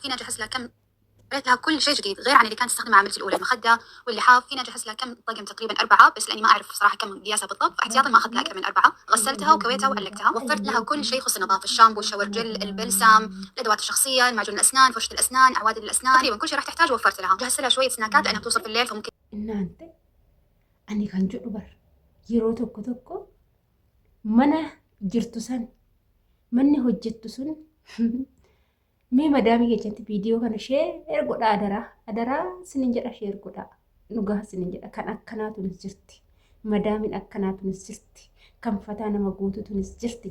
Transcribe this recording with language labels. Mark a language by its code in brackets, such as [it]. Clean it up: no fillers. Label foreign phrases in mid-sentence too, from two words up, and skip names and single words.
[ar] فينا جهز لها كم، قريت لها كل شيء جديد غير عن اللي كانت تستخدمه عملتي الاولى، المخده واللحاف. فينا جهز لها كم طقم، تقريبا 4، بس لاني ما اعرف صراحه كم قياسها بالضبط، فاحتياطا ما اخذت لها اكثر من 4. غسلتها وكويتها وألقتها. وفرت لها كل شيء يخص النظافه، الشامبو، [en] shower gel, [ar] البلسم، الادوات الشخصيه، المعجون الاسنان، فرشه الاسنان، عوادل الاسنان، تقريبا كل شيء راح تحتاجه وفرت لها. جهزت لها شويه سناكات لانها بتوصل في الليل فممكن [om] እናንተ ani kan jedhu bar yeroo tokko tokko mana jirtu san manni hojjettu sun mee madaamii keessatti viidiyoo kana sheer godha adaraa sinin jedha sheer godha dhugaa sinin jedha kan akkanaatunis jirti madaamiin akkanaatunis jirti kan fataa nama guututunis jirti